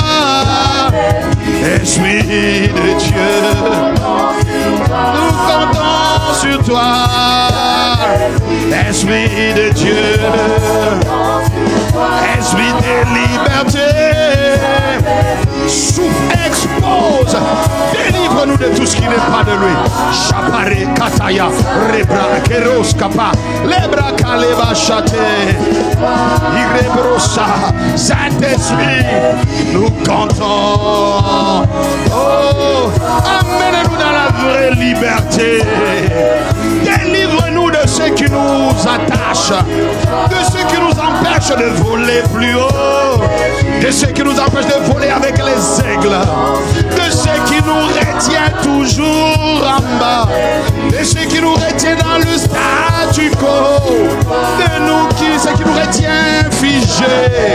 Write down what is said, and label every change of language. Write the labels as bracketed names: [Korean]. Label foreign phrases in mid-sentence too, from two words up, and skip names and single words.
[French] Esprit de Dieu, nous comptons sur toi. Esprit de Dieu, esprit de liberté, souffle, expose, délivre-nous de tout ce qui n'est pas de lui. Chapare Kataya, Rebra Keros Kapa, Lebra Kaleba Chate, Irebrosa, Saint-Esprit, nous comptons. Oh, amène-nous dans la vraie liberté. Délivre-nous de ce qui nous attache, de ce qui nous empêche de voler plus haut, de ce qui nous empêche de voler avec les aigles, de ce qui nous retient toujours en bas, de ce qui nous retient dans le statu quo, de nous ce qui nous retient figés.